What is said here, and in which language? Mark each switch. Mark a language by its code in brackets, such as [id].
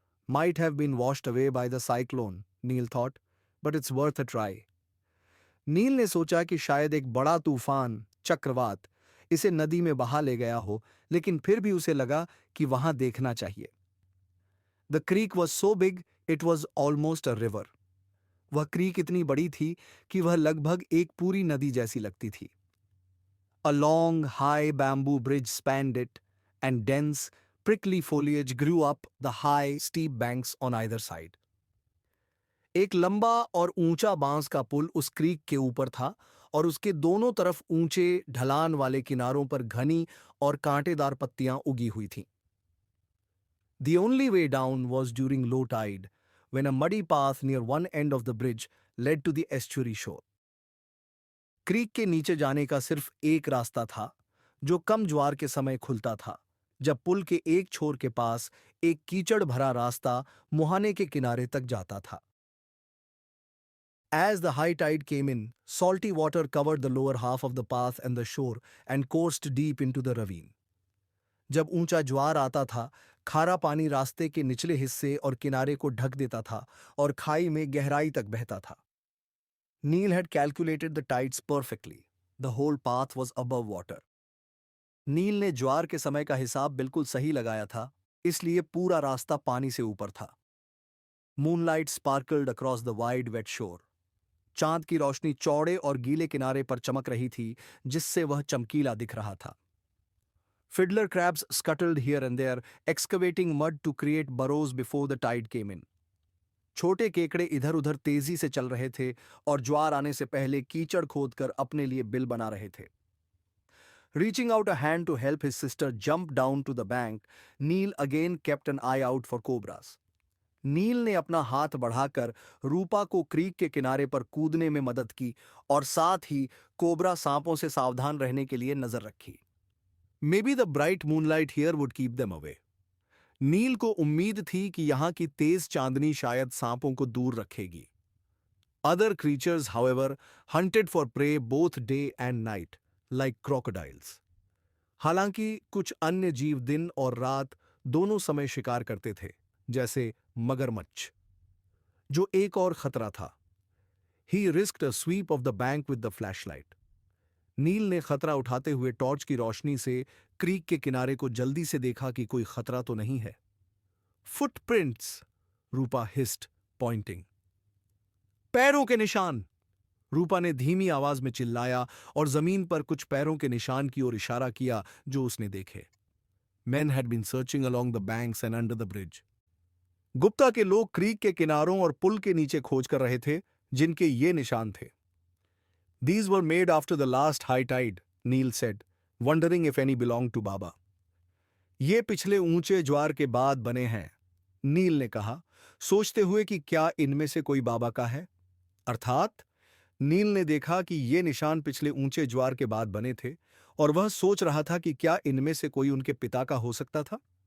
[en] Might have been washed away by the cyclone, Neil thought, but it's worth a try. [hi] नील ने सोचा कि शायद एक बड़ा तूफान, चक्रवात, इसे नदी में बहा ले गया हो, लेकिन फिर भी उसे लगा कि वहां देखना चाहिए। [en] The creek was so big it was almost a river. [hi] वह क्रीक इतनी बड़ी थी कि वह लगभग एक पूरी नदी जैसी लगती थी। [en] A long, high bamboo bridge spanned it, and dense, prickly foliage grew up the high, steep banks on either side. [hi] एक लंबा और ऊंचा बांस का पुल उस क्रीक के ऊपर था और उसके दोनों तरफ ऊंचे ढलान वाले किनारों पर घनी और कांटेदार पत्तियां उगी हुई थीं। [en] The only way down was during low tide, when a muddy path near one end of the bridge led to the estuary shore. [hi] Creek के नीचे जाने का सिर्फ एक रास्ता था, जो कम ज्वार के समय खुलता था, जब पुल के एक छोर के पास एक कीचड़ भरा रास्ता मुहाने के किनारे तक जाता था। [en] As the high tide came in, salty water covered the lower half of the path and the shore and coursed deep into the ravine. [hi] जब ऊंचा ज्वार आता था, खारा पानी रास्ते के निचले हिस्से और किनारे को ढक देता था और खाई में गहराई तक बहता था। [en] Neil had calculated the tides perfectly. The whole path was above water. [hi] नील ने ज्वार के समय का हिसाब बिल्कुल सही लगाया था, इसलिए पूरा रास्ता पानी से ऊपर था। [en] Moonlight sparkled across the wide wet shore. [hi] चांद की रोशनी चौड़े और गीले किनारे पर चमक रही थी, जिससे वह चमकीला दिख रहा था। [en] Fiddler crabs scuttled here and there, excavating mud to create burrows before the tide came in. [hi] छोटे केकड़े इधर-उधर तेजी से चल रहे थे और ज्वार आने से पहले कीचड़ खोदकर अपने लिए बिल बना रहे थे। [en] Reaching out a hand to help his sister jump down to the bank, Neil again kept an eye out for cobras. [hi] नील ने अपना हाथ बढ़ाकर रूपा को क्रीक के किनारे पर कूदने में मदद की और साथ ही कोबरा सांपों से सावधान रहने के लिए नजर रखी। [en] Maybe the bright moonlight here would keep them away. [hi] नील को उम्मीद थी कि यहां की तेज चांदनी शायद सांपों को दूर रखेगी। [en] Other creatures, however, hunted for prey both day and night, like crocodiles. [hi] हालांकि कुछ अन्य जीव दिन और रात दोनों समय शिकार करते थे, जैसे मगरमच्छ, जो एक और खतरा था। [en] He risked a sweep of the bank with the flashlight. [hi] नील ने खतरा उठाते हुए टॉर्च की रोशनी से क्रीक के किनारे को जल्दी से देखा कि कोई खतरा तो नहीं है। [en] Footprints, [hi] रूपा [en] hissed, pointing. [hi] पैरों के निशान! रूपा ने धीमी आवाज में चिल्लाया और जमीन पर कुछ पैरों के निशान की ओर इशारा किया जो उसने देखे। [en] Men had been searching along the banks and under the bridge. [hi] Gupta के लोग क्रीक के किनारों और पुल के नीचे खोज कर रहे थे, जिनके ये निशान थे। [en] These were made after the last high tide, Neil said, wondering if any belonged to Baba. [hi] ये पिछले ऊंचे ज्वार के बाद बने हैं, नील ने कहा, सोचते हुए कि क्या इनमें से कोई बाबा का है। अर्थात नील ने देखा कि ये निशान पिछले ऊंचे ज्वार के बाद बने थे और वह सोच रहा था कि क्या इनमें से कोई उनके पिता का हो सकता था।